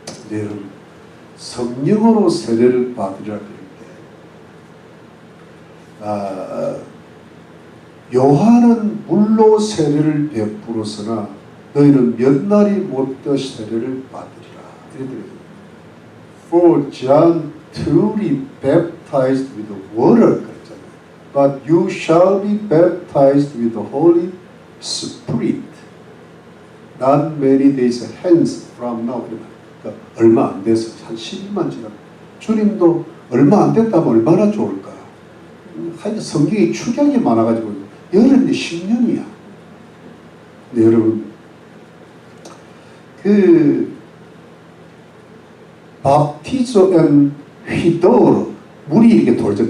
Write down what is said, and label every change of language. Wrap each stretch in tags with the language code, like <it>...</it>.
<ko>네, 여러분 성령으로 세례를 받으라 그럴 때 요한은 물로 세례를 베풀었으나 너희는 몇 날이 못되어 세례를 받으리라. 이렇게</ko> <en>For John truly baptized with water</en> <ko>그랬잖아요.</ko> <en>But you shall be baptized with the Holy Spirit not many days hence from now.</en> <ko>그러니까 얼마 안 돼서 한 10일만 지나면 주님도 얼마 안 됐다면 얼마나 좋을까. 하여튼 성경에 축약이 많아가지고 열흘인데 10년이야. 근데 여러분 그 바티조 앤 휘도르 물이 이렇게 돌죠.</ko>